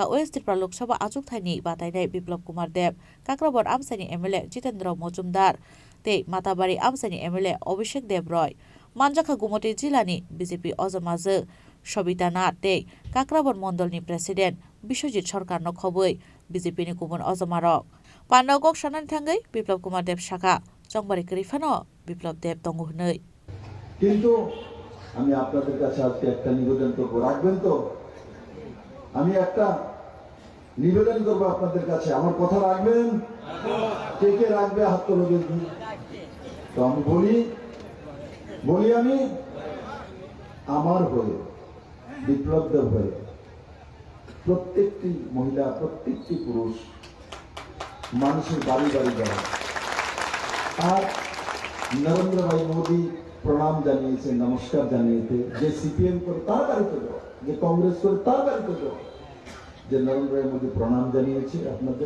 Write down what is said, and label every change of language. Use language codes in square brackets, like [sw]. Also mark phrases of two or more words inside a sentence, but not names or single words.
[trp] West Tripura Lok Sabha Achuk Thani Batainai Biplop Kumar Dev Kakrabon Amsani MLA Jitendra Mojumdar Tei Matabari Amsani MLA Abhishek Dev Roy Manjaka Gumoti Jilani BJP Ojamaje Sobita Nath Tei Kakrabon Mondol ni President Biswajit Sarkar no khoboi BJP ni Kubon Ojamarok Pandau Gok Sanani Thangai Biplop Kumar Dev Shaka Chongmari Krifano Biplop Dev Tongu Hnoi [bn] কিন্তু আমি আপনাদের কাছে আজকে একটা নিবেদন করব, রাখবেন তো? আমি একটা নিবেদন করব আপনাদের কাছে, আমার কথা রাখবেন? কে কে রাখবে হাত তোলো দেখি। তো আমি বলি আমি আমার হয়ে, বিপ্লব দেব হয়ে প্রত্যেকটি মহিলা, প্রত্যেকটি পুরুষ মানুষের বাড়ি বাড়ি যাওয়া আর নরেন্দ্র ভাই মোদী প্রণাম জানিয়েছে, নমস্কার জানিয়েছে, যে সিপিএম করে তার বাড়িতে যাওয়া, যে কংগ্রেস করে তার বাড়িতে যাওয়া, যে নরেন্দ্র ভাই মোদী প্রণাম জানিয়েছে আপনাদের।